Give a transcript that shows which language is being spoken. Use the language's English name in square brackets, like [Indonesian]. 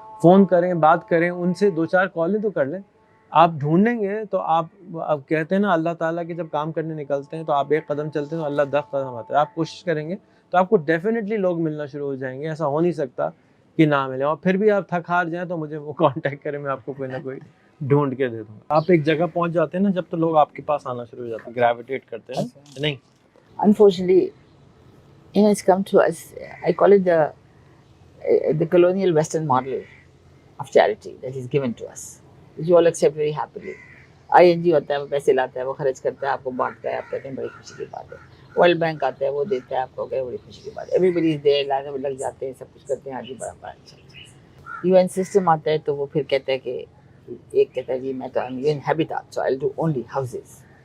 [Urdu] Phone کریں, بات کریں, ان سے 2-4 کالیں تو کر لیں. آپ ڈھونڈیں گے تو آپ کہتے ہیں نا اللہ تعالیٰ کے جب کام کرنے نکلتے ہیں تو آپ 1 قدم چلتے ہیں تو اللہ 10 قدم آتا ہے. آپ کوشش کریں گے تو آپ کو ڈیفینیٹلی لوگ ملنا شروع ہو جائیں گے. ایسا ہو نہیں سکتا کہ نہ ملے. اور پھر بھی آپ تھک ہار جائیں تو مجھے وہ کانٹیکٹ کریں, میں آپ کو کوئی نہ کوئی ڈھونڈ کے دے دوں گا. آپ ایک جگہ پہنچ جاتے ہیں نا جب, تو لوگ آپ کے پاس آنا شروع ہو جاتے ہیں, گریویٹیٹ کرتے ہیں. نہیں, [English] unfortunately, it's come to us. I call it the colonial Western model of charity that is given to us, which you all accept very happily. [Urdu] ING ہوتا ہے, وہ پیسے لاتا ہے, وہ خرچ کرتا ہے, آپ کو بانٹتا ہے, آپ کہتے ہیں بڑی خوشی کی بات ہے. ورلڈ بینک آتا ہے, وہ دیتا ہے, آپ کو بڑی خوشی کی بات ہے. Every body is there, line میں لگ جاتے ہیں, سب کچھ کرتے ہیں, آگے بڑا اچھا. UN سسٹم آتا ہے تو وہ پھر کہتا ہے کہ ایک کہتا ہے جی میں تو UN habitat, [English] so I'll do only houses.